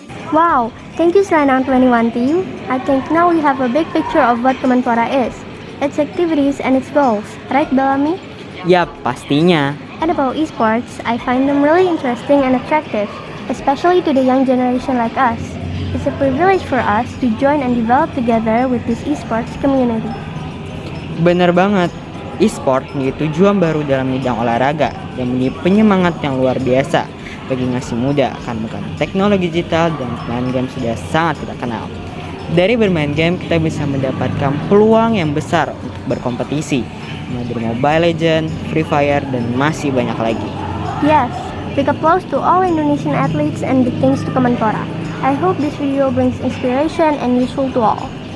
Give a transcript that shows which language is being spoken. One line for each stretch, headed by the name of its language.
English: Wow, thank you Serenang 21 team. I think now we have a big picture of what Kemenpora is, its activities and its goals, right Bellamy?
Indonesian: Yap, pastinya.
English: And about esports, I find them really interesting and attractive, especially to the young generation like us. It's a privilege for us to join and develop together with this esports community.
Indonesian: Bener banget. E-sport menjadi tujuan baru dalam bidang olahraga dan menjadi penyemangat yang luar biasa bagi generasi muda karena menggunakan teknologi digital dan bermain game sudah sangat kita kenal. Dari bermain game kita bisa mendapatkan peluang yang besar untuk berkompetisi, mulai dari Mobile Legends, Free Fire, dan masih banyak lagi.
English: Yes, big applause to all Indonesian athletes and big thanks to Kemenpora. I hope this video brings inspiration and useful to all.